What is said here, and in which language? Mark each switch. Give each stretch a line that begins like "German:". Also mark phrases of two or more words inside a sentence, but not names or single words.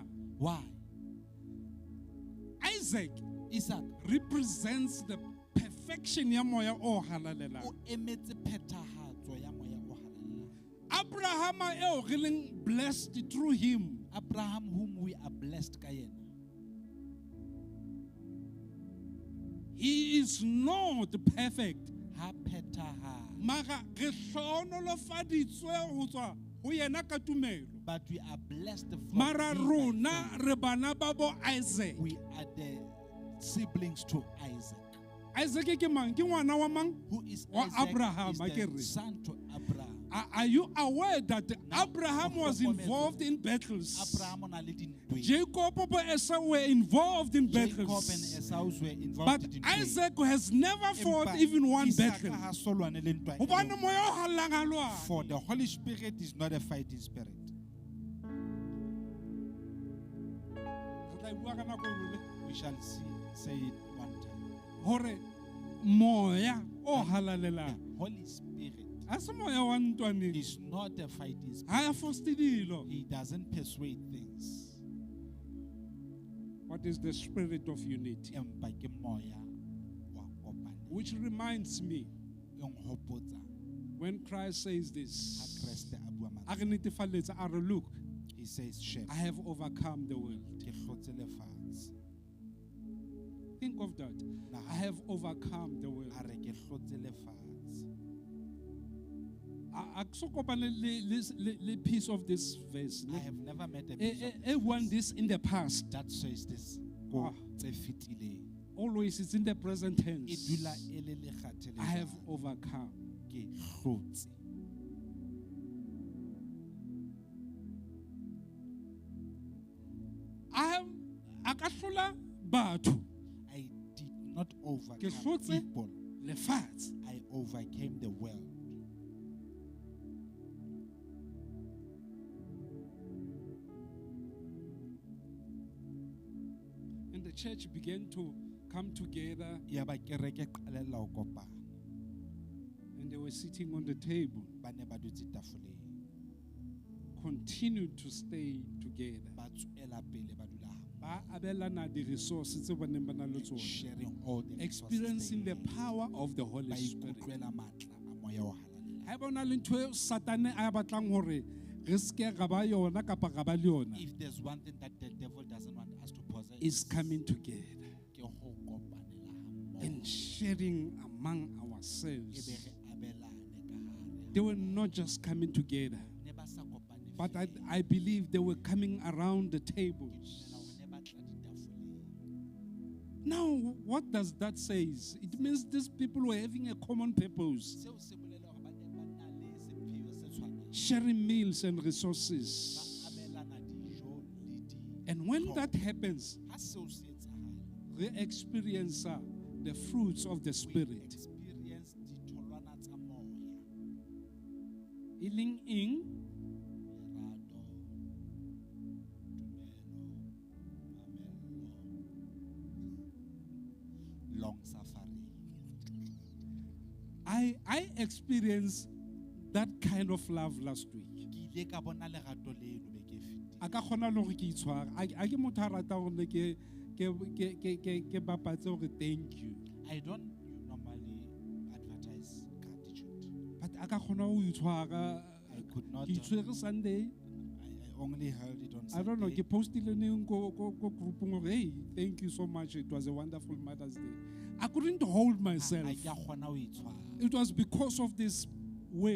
English: Why? Isaac Isaac represents the perfection
Southern Sotho: ya moya o halalelang. o emetse phethahatso ya moya o halelang. Abraham eo re leng
English: blessed through him. Abraham whom we are blessed
Southern Sotho: ka yena.
English: He is not perfect.
Southern Sotho: Ha phethaha. Mara re hlohonolofaditswe ho tswa ho yena ka tumelo.
English: But we are blessed from
Southern Sotho: Mara
English: him by
Southern Sotho: rona
English: faith.
Southern Sotho: re bana ba bo Isaac.
English: We are the siblings to Isaac.
Southern Sotho: Isaac ke mang? Ke ngwana wa mang?
English: Who is
Southern Sotho: Wa
English: Isaac? Abraham, Is
Southern Sotho: akere.
English: the son to Abraham. Are you aware that Now, Abraham was involved in battles?
Southern Sotho: Abraham o na le dintwa.
English: Jacob and Esau were involved in Jacob and battles. Esau were involved But in Isaac has never fought even one battle.
Southern Sotho: Hobane moya o hallang ha lwana.
English: For the Holy Spirit is not a fighting spirit.
Southern Sotho: Re tla bua ka nako e nngwe le.
English: We shall say it one time.
Southern Sotho: Hore moya o halalelang.
English: Holy Spirit
Southern Sotho: Ha se moya wa ntwaneng.
English: is not a fighting spirit.
Southern Sotho: Ha ya foste dilo.
English: He doesn't persuade things. What is the spirit of unity?
Southern Sotho: Empa ke moya wa kopana.
English: Which reminds me,
Southern Sotho: E nghopotsa
English: when Christ says
Southern Sotho: ha
English: this,
Southern Sotho: Kriste a bua a mantswe. re netefalletsa, a re,
English: look, He says, "Chef, I have overcome the world.
Southern Sotho: ke hlotse lefatshe."
English: Think of that. I have overcome the world.
Southern Sotho: A re ke hlotse lefatshe. A ke so kopane le
English: piece of this verse. I have never met a piece of Everyone this in the past. that says this. Ah.
Southern Sotho: Go tse fetileng.
English: always it's in the present
Southern Sotho: e
English: tense.
Southern Sotho: dula e le lekgathe le
English: I have
Southern Sotho: jwalo.
English: overcome.
Southern Sotho: Ke hlotse. A ka hlola batho
English: I did not
Southern Sotho: ke
English: overcome
Southern Sotho: hlotse
English: people.
Southern Sotho: lefatshe.
English: I overcame the world. And the church began to come together,
Southern Sotho: Ya ba kereke qalella ho kopana.
English: and they were sitting on the table,
Southern Sotho: Ba ne ba dutse tafoleng.
English: continued to stay together.
Southern Sotho: Ba tswela pele ba dula hampe. Ba abelana di resources tse ba neng ba na le tsona,
English: Sharing all the experiencing the resources. power of the
Southern Sotho: Ba
English: Holy Spirit.
Southern Sotho: ikutlwela matla a moya o halalela. Ha e bona le ntho eo Satane a batlang hore re seke ra ba yona kapa ra ba le yona,
English: If there's one thing that the devil doesn't want us to possess, is coming together
Southern Sotho: ke ho kopanela hammoho.
English: and sharing among
Southern Sotho: E
English: ourselves.
Southern Sotho: be re abelane ka hare.
English: They were not just coming together,
Southern Sotho: Ne ba sa kopane
English: but
Southern Sotho: feela.
English: I believe they were coming around the tables.
Southern Sotho: Dumela hore ne ba tla ditafoleng.
English: Now, what does that say? It means these people were having a common purpose,
Southern Sotho: Seo se bolela hore ba ne ba na le sepheo se tshwanang.
English: sharing meals and resources.
Southern Sotho: Ba abelana dijo le di.
English: And when that happens,
Southern Sotho: Ha seo se etsahala,
English: we experience the fruits of the we Spirit.
Southern Sotho: experience ditholwana tsa moya.
English: Healing in
Southern Sotho: Lerato, tumelo, mamello,
English: long suffering. I experienced that kind of love last week.
Southern Sotho: Ke ile ka bona lerato leno beke e fetile. A ka kgona le hore ke itshware. A ke motho a rata hore ke bapatse hore
English: thank you. I don't normally advertise gratitude.
Southern Sotho: But a ka kgona ho itshwara.
English: I could not.
Southern Sotho: Ke itshwere Sunday.
English: I only heard it on I don't know, Sunday.
Southern Sotho: ke postile neng ko groupung hore
English: hey, thank you so much. It was a wonderful Mother's Day. I couldn't hold myself.
Southern Sotho: Ha ke a kgona ho itshwara.
English: It was because of this word,